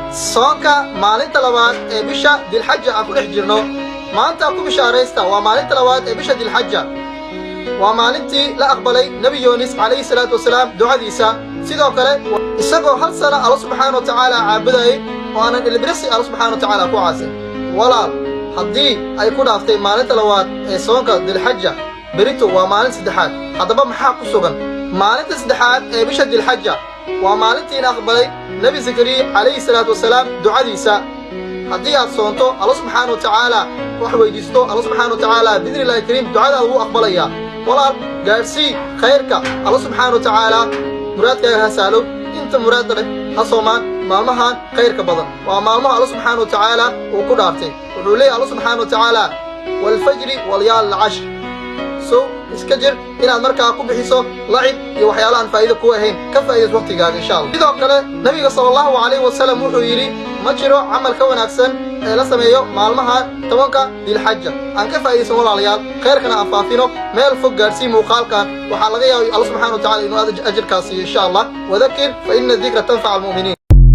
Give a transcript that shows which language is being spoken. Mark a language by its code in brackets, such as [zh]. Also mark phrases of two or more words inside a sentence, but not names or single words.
[so] soonka maalinta labaad ee bisha Dilxajja aan ku dhex jirno maanta ku bishaaraysta waa maalinta labaad ee bisha Dilxajja waa maalintii la aqbalay Nabi Yunus [ar] عليه الصلاة والسلام [so] ducadiisa sidoo kale isagoo hal sana [ar] الله سبحانه وتعالى [so] caabuday oo aan ilbirsi [ar] الله سبحانه وتعالى [so] ku caasin walaal haddii ay ku dhaaftay maalinta labaad ee soonka Dilxajja berito waa maalin saddexaad haddaba maxaa ku sugan maalinta saddexaad ee bisha Dilxajja waa maalintii la aqbalay Nabi Zakariya [ar] عليه الصلاة والسلام [so] ducadiisa haddii aad soonto [ar] الله سبحانه وتعالى [so] wax weydiisto [ar] الله سبحانه وتعالى بإذن الله كريم [so] ducada uu aqbalaya walaal gaarsii khayrka [ar] الله سبحانه وتعالى [so] muraadkaaga ha saalo inta muraad leh ha soomaan maalmahan khayrka badan waa maalmaha [ar] الله سبحانه وتعالى [so] uu ku dhaartay wuxuu leeyahay [ar] الله سبحانه وتعالى والفجر وليال عشر [so] so iska jir inaad markaa ku bixiso lacib iyo waxyaalahan faa'iido ku ahayn ka faa'iido waqtigaaga [ar] إن شاء الله [so] sidoo kale nabiga [ar] صلى الله عليه وسلم [so] wuxuu yiri ma jiro amal ka wanaagsan ee la sameeyo maalmaha 10ka Dilxajja aan ka faa'iideysan walaalayaal khayrkana aan faafino meel fog gaarsii muuqaalkan waxa laga yaabaa [ar] الله سبحانه وتعالى [so] inuu ajirkaasi [ar] إن شاء الله وذكر فإن الذكرى تنفع المؤمنين